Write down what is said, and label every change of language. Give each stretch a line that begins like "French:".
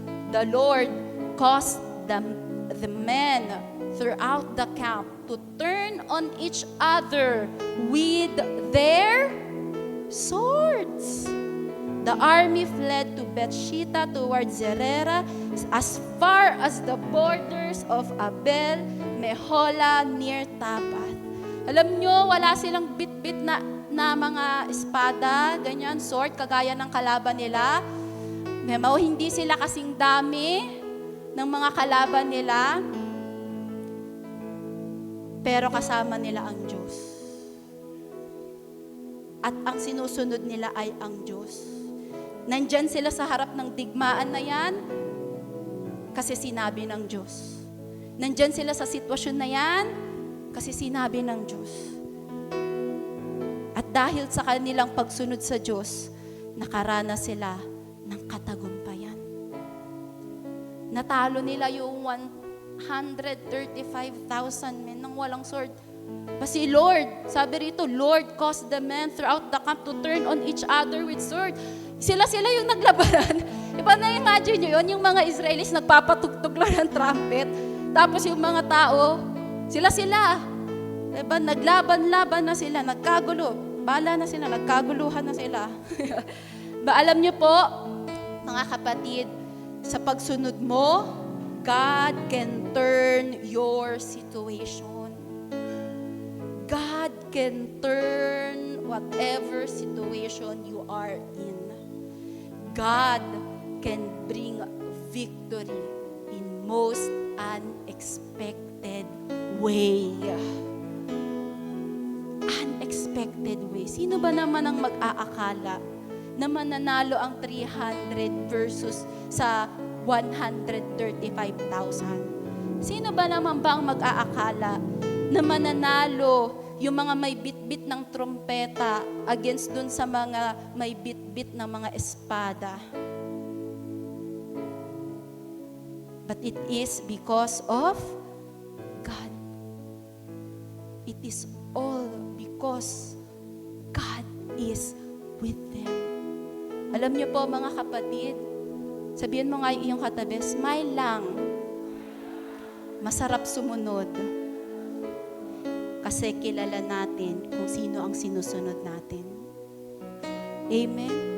English: The Lord caused the men throughout the camp to turn on each other with their swords. The army fled to Bethshita towards Zerera as far as the borders of Abel Mehola near Tabath.
Filipino: Alam nyo, wala silang bit-bit na mga espada, ganyan,
English: sword,
Filipino: kagaya ng kalaban nila. Hindi sila kasing dami ng mga kalaban nila, pero kasama nila ang Diyos. At ang sinusunod nila ay ang Diyos. Nandyan sila sa harap ng digmaan na yan kasi sinabi ng Diyos. Nandyan sila sa sitwasyon na yan kasi sinabi ng Diyos. At dahil sa kanilang pagsunod sa Diyos, nakaranas sila ng katagumpayan. Natalo nila yung 135,000 men ng walang sword. Kasi Lord, sabi rito,
English: Lord caused the men throughout the camp to turn on each other with sword.
Filipino: Sila yung naglabanan. Iba na imagine nyo yun, yung mga Israelis nagpapatugtog lang ng trumpet. Tapos yung mga tao, sila. Diba? Naglaban-laban na sila, nagkagulo. Bala na sila, nagkaguluhan na sila. Alam nyo po, mga kapatid, sa pagsunod mo,
English: God can turn your situation. God can turn whatever situation you are in. God can bring victory in most unexpected way. Unexpected way.
Filipino: Sino ba naman ang mag-aakala na mananalo ang 300 versus sa 135,000? Sino ba naman ba ang mag-aakala na mananalo yung mga may bit-bit ng trompeta
English: against
Filipino: dun sa mga may bit-bit ng mga espada?
English: But it is because of God. It is all because God is with them.
Filipino: Alam niyo po mga kapatid, sabihin mo nga yung iyong katabi, smile lang. Masarap sumunod. Kasi kilala natin kung sino ang sinusunod natin. Amen?